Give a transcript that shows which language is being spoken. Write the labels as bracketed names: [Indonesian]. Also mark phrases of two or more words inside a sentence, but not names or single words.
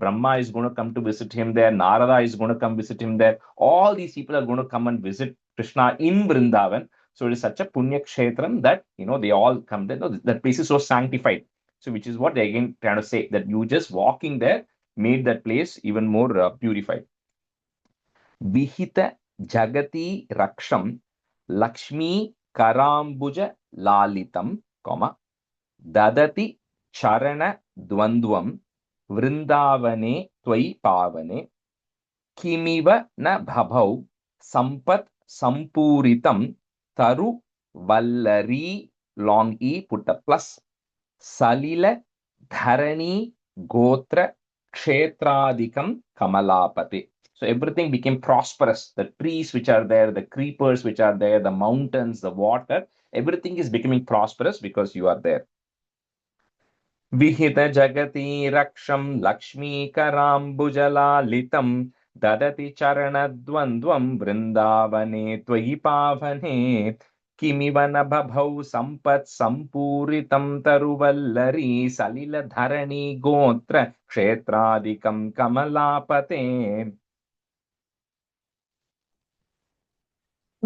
[English] Brahma is going to come to visit him there. Narada is going to come visit him there. All these people are going to come and visit Krishna in Vrindavan. So it is such a [Sanskrit] पुण्य क्षेत्रम् [English] that, they all come there. That place is so sanctified. So which is what they again trying to say, that you just walking there made that place even more purified. [Sanskrit] विहित जगती रक्षं लक्ष्मी करांबुज ललितं, ददाति चरण द्वन्द्वं वृन्दावने त्वयि पावने किमिव न बभौ सम्पत् सम्पूरितं तरु वल्लरि, [English] long e, put a plus, [Sanskrit] सलिल धरणी गोत्र क्षेत्रादिकं कमलापते. [English] So everything became prosperous. The trees which are there, the creepers which are there, the mountains, the water, everything is becoming prosperous because you are there. [Sanskrit] विहित जगती रक्षं लक्ष्मी करांबुजल ददाति चरणद्वन्द्वं वृन्दावने त्वयि पावने किमिव न बभौ सम्पत् सम्पूरितं तरुवल्लरि सलिल धरणी गोत्र क्षेत्रादिकं कमलापते.